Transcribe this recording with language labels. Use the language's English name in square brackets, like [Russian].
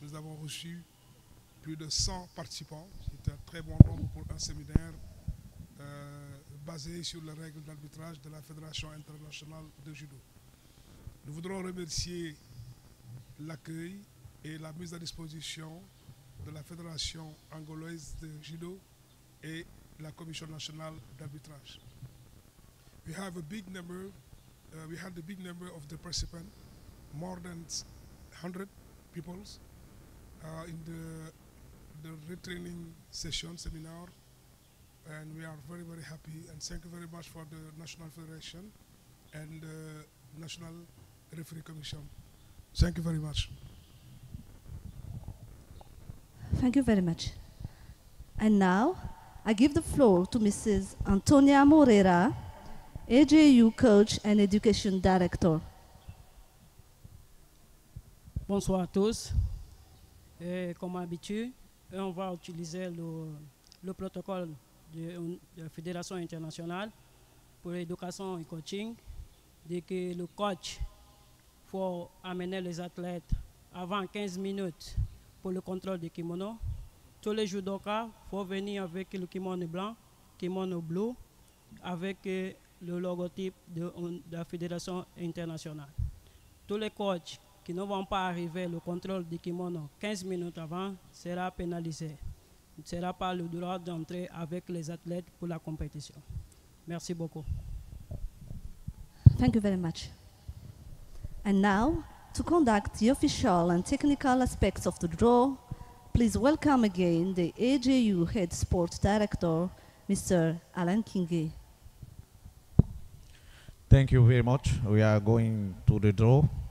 [French] Nous avons reçu plus de 100 participants. C'est un très bon nombre pour un séminaire basé sur les règles d'arbitrage de la Fédération internationale de judo. Nous voudrons remercier l'accueil et la mise à disposition de la Fédération angolaise de judo et la Commission nationale d'arbitrage. [English] We have a big number. We had a big number of the participants, more than 100 people in the retraining session seminar, and we are very, very happy. And thank you very much for the National Federation and the National Referee Commission. Thank you very much. Thank you very much. And now I give the floor to Mrs. Antonia Moreira, AJU Coach and Education Director. [French] Bonsoir à tous. Et comme d'habitude, on va utiliser le protocole de la Fédération internationale pour l'éducation et coaching, dès que le coach faut amener les athlètes avant 15 minutes pour le contrôle du kimono. Tous les judokas faut venir avec le kimono blanc, kimono bleu, avec le logotype de la Fédération internationale. Tous les coachs qui ne vont pas arriver au contrôle du kimono 15 minutes avant sera pénalisé. Il ne sera pas le droit d'entrer avec les athlètes pour la compétition. Merci beaucoup. [English] Thank you very much. And now, to conduct the official and technical aspects of the draw, please welcome again the AJU Head Sports Director, Mr. Alan Kinge. Thank you very much. We are going to the draw.